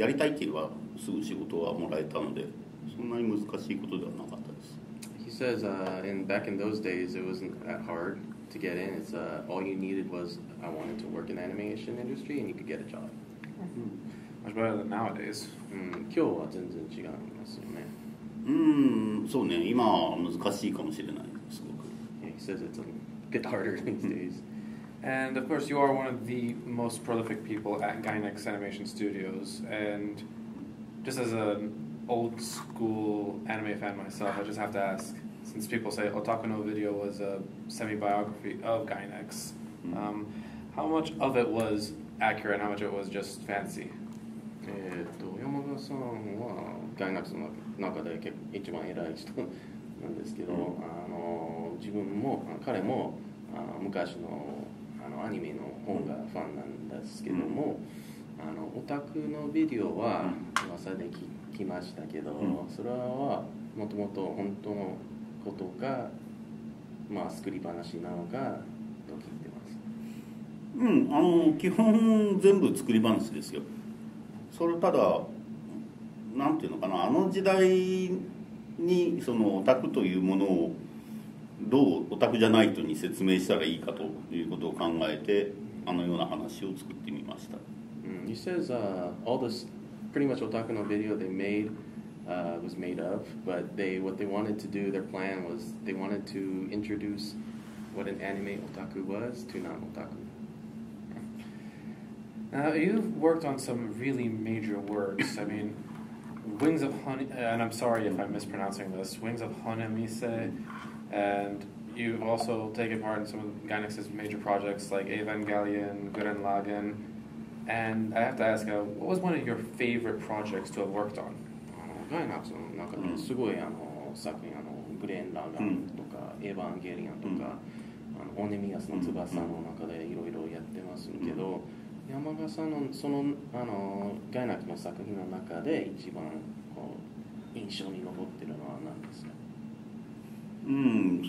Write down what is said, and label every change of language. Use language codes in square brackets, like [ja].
[ja] やりたいって言えばすぐ仕事はもらえたので、そんなに難しいことではなかったです。 [en] He says back in those days it wasn't that hard to get in. It's all you needed was I wanted to work in the animation industry and you could get a job. Much better than nowadays. [ja] 今日は全然違いますよね。そうね、今は難しいかもしれないすごく。 [en] Yeah, he says it's a bit harder these days. And of course, you are one of the most prolific people at Gainax Animation Studios. And just as an old school anime fan myself, I just have to ask, since people say Otaku no Video was a semi-biography of Gainax, how much of it was accurate and how much of it was just fantasy? [ja] 山田さんはガイナックスの中で一番偉い人なんですけど、自分も彼も昔のアニメの方がファンなんですけども、オタクのビデオは噂で聞きましたけど、それはもともと本当のことが、まあ、作り話なのかと聞いてます。基本全部作り話ですよ。それただなんていうのかな、あの時代にそのオタクというものをどうオタクじゃない人に説明したらいいかということを考えてあのような話を作ってみました。 [en] He says all this pretty much otaku no video they made was made of, but what they wanted to do, their plan was they wanted to introduce what an anime otaku was to non-otaku. You've worked on some really major works. I mean, Wings of Honey, and I'm sorry if I'm mispronouncing this, Wings of Honemise, and you've also taken part in some of Gainax's major projects like Evangelion, Gurren Lagann, and I have to ask, what was one of your favorite projects to have worked on? [ja] ガイナックスの中ですごい作品グレン・ラガンとか、エヴァンゲリアンとか、オネミアスの翼の中でいろいろやってますけど、山賀さんのそのガイナックスの作品の中で一番こう印象に残ってるのは何ですか？